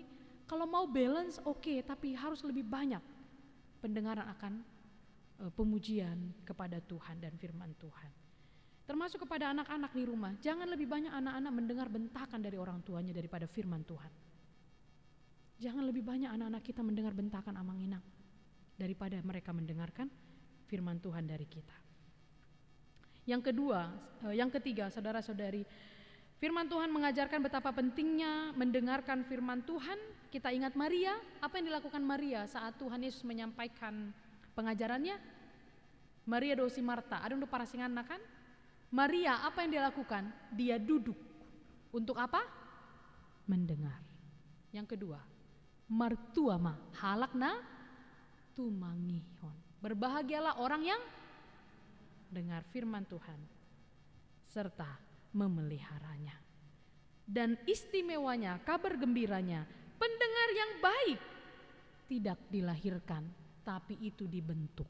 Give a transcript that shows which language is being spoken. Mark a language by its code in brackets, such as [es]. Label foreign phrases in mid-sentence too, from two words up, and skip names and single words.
[id] Kalau mau balance oke, tapi harus lebih banyak pendengaran akan pemujian kepada Tuhan dan firman Tuhan. Termasuk kepada anak-anak di rumah. Jangan lebih banyak anak-anak mendengar bentakan dari orang tuanya daripada firman Tuhan. Jangan lebih banyak anak-anak kita mendengar bentakan amang-inang daripada mereka mendengarkan firman Tuhan dari kita. Yang ketiga, saudara-saudari, firman Tuhan mengajarkan betapa pentingnya mendengarkan firman Tuhan. Kita ingat Maria, apa yang dilakukan Maria saat Tuhan Yesus menyampaikan pengajarannya? Maria dosi Marta, ada untuk para singana kan? Maria apa yang dia lakukan? Dia duduk. Untuk apa? Mendengar. Yang kedua, [bbc] martuama halakna tumangihon. [id] Berbahagialah orang yang dengar firman Tuhan serta memeliharanya. Dan istimewanya, kabar gembiranya, pendengar yang baik tidak dilahirkan, tapi itu dibentuk.